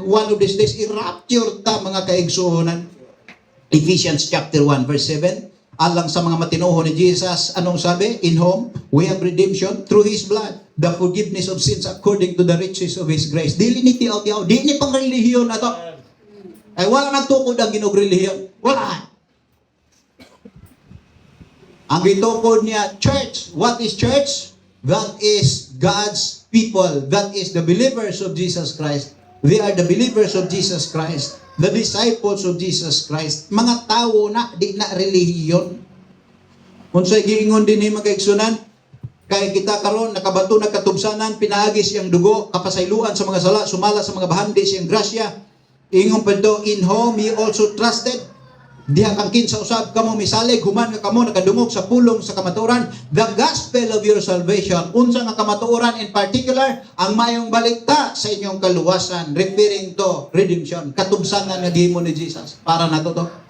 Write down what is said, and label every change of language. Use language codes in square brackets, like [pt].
[en] One of these days, [ceb] i-rapture ta mga kaigsuonan. Ephesians chapter 1 verse 7, alang sa mga matinuho ni Jesus, anong sabi? [en] In whom we have redemption through His blood, the forgiveness of sins according to the riches of His grace. [ceb] Dili ni tiyaw-tiyaw, dili ni pang relihiyon na to. Ay wala nagtukod ang Ginoong relihiyon. Wala. Ang gitukod niya, [en] church. What is church? That is God's people. That is the believers of Jesus Christ. They are the believers of Jesus Christ. The disciples of Jesus Christ. [ceb] Mga tao na, di na relihiyon. Kung sa'y giingon din ni magkaigsunan, kaya kita karon nakabato na katubsanan, pinaagi siyang dugo, kapasayluan sa mga sala, sumala sa mga bahandi siyang grasya. Ingon pa do, [en] in whom He also trusted, [ceb] Diha kang kinsa usab kamo misalig human nga kamo nakadungog sa pulong sa kamatuoran. [en] The gospel of your salvation, [ceb] unsa nga kamatuoran [en] in particular, [ceb] ang mayong balikta sa inyong kaluwasan, [en] referring to redemption, [ceb] katubsanan nga gihimo ni Jesus para nato to.